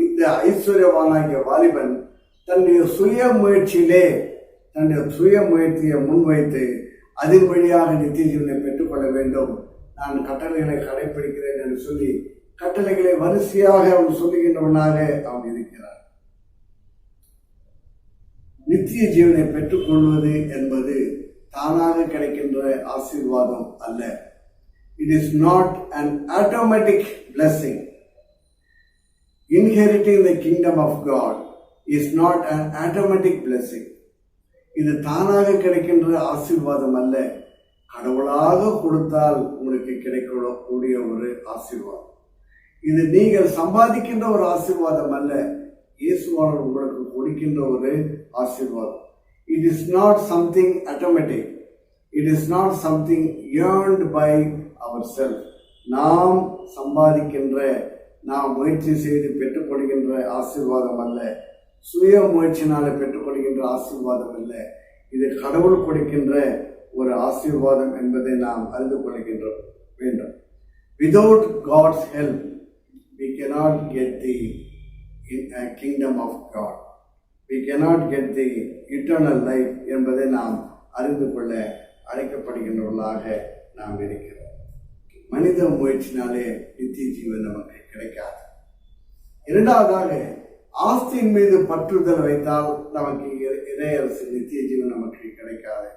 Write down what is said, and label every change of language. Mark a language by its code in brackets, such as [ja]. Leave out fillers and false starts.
[ta] இந்த ஐஸ்வர்யவானாகிய வாலிபன் தன்னுடைய சுய முயற்சியிலே தன்னுடைய சுய முயற்சியை முன்வைத்து அதன் வழியாக நித்திய ஜீவனை பெற்றுக்கொள்ள வேண்டும், நான் கட்டளைகளை கடைபிடிக்கிறேன் என்று சொல்லி கட்டளைகளை வரிசையாக அவன் சொல்லுகின்றவனாக அவன் இருக்கிறார். நித்திய ஜீவனை பெற்றுக்கொள்வது என்பது தானாக கிடைக்கின்ற ஆசீர்வாதம் அல்ல. [en] It is not an automatic blessing. Inheriting the kingdom of God is not an automatic blessing. [ta] இது தானாக கிடைக்கின்ற ஆசீர்வாதம் அல்ல, கடவுளாக கொடுத்தால் உங்களுக்கு கிடைக்கக்கூடிய ஒரு ஆசீர்வாதம். இது நீங்கள் சம்பாதிக்கின்ற ஒரு ஆசீர்வாதம் அல்ல, இயேசுவானவர் உங்களுக்கு கொடுக்கின்ற ஒரு ஆசீர்வாதம். [en] It is not something automatic. It is not something earned by ourselves. [ta] நாம் சம்பாதிக்கின்ற, நாம் முயற்சி செய்து பெற்றுக்கொள்கின்ற ஆசீர்வாதம் அல்ல, சுய முயற்சினால பெற்றுக்கொள்கின்ற ஆசீர்வாதம் அல்ல. இது கடவுள் கொடுக்கின்ற ஒரு ஆசீர்வாதம் என்பதை நாம் அறிந்து கொள்கின்ற வேண்டும். [en] Without God's help, we cannot get the kingdom of God. We cannot get the eternal life [ta] என்பதை நாம் அறிந்து கொள்ள அழைக்கப்படுகின்றவர்களாக நாம் இருக்கிறோம். மனித முயற்சினாலே நித்திய ஜீவன் நமக்கு கிடைக்காது. இரண்டாவதாக, ஆஸ்தியின் மீது பற்றுதல் வைத்தால் நமக்கு இறையரசு நித்திய ஜீவன் நமக்கு கிடைக்காது.